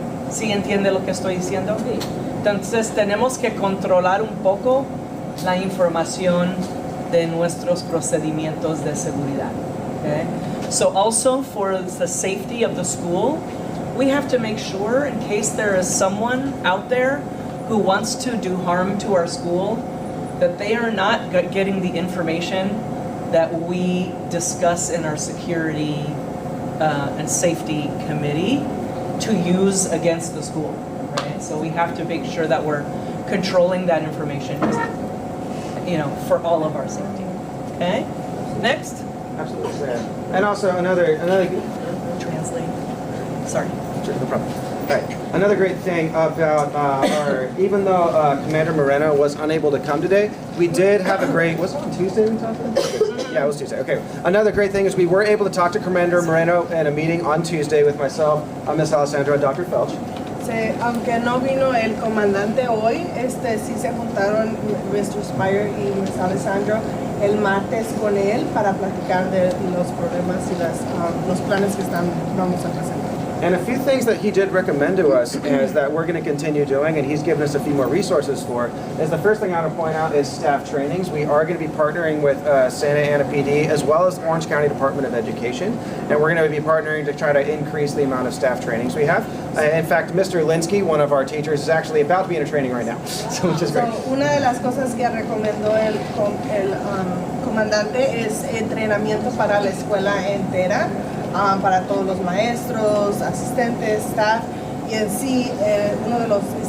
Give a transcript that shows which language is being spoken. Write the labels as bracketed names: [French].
[Spanish] ¿Sí entiende lo que estoy diciendo? Sí. Entonces tenemos que controlar un poco la información de nuestros procedimientos de seguridad. [English] Okay? So also for the safety of the school, we have to make sure, in case there is someone out there who wants to do harm to our school, that they are not getting the information that we discuss in our security and safety committee to use against the school, right? So we have to make sure that we're controlling that information, for all of our safety. Okay? Next. Absolutely. And also another Translate. Sorry. Sure, no problem. All right. Another great thing about even though Commander Moreno was unable to come today, we did have a great, was it on Tuesday we talked about? Yeah, it was Tuesday. Okay. Another great thing is we were able to talk to Commander Moreno in a meeting on Tuesday with myself, Ms. Alessandra, and Dr. Felch. [Spanish] Sí, aunque no vino el comandante hoy, sí se juntaron Mr. Spire y Ms. Alessandro el martes con él para platicar de los problemas y los planes que vamos a presentar. [English] And a few things that he did recommend to us is that we're going to continue doing, and he's given us a few more resources for, is the first thing I want to point out is staff trainings. We are going to be partnering with Santa Ana PD as well as Orange County Department of Education, and we're going to be partnering to try to increase the amount of staff trainings we have. In fact, Mr. Linsky, one of our teachers, is actually about to be in a training right now, which is great. [Spanish] Una de las cosas que recomendó el comandante es entrenamiento para la escuela entera. Para todos los maestros, asistentes, staff, y en sí uno de los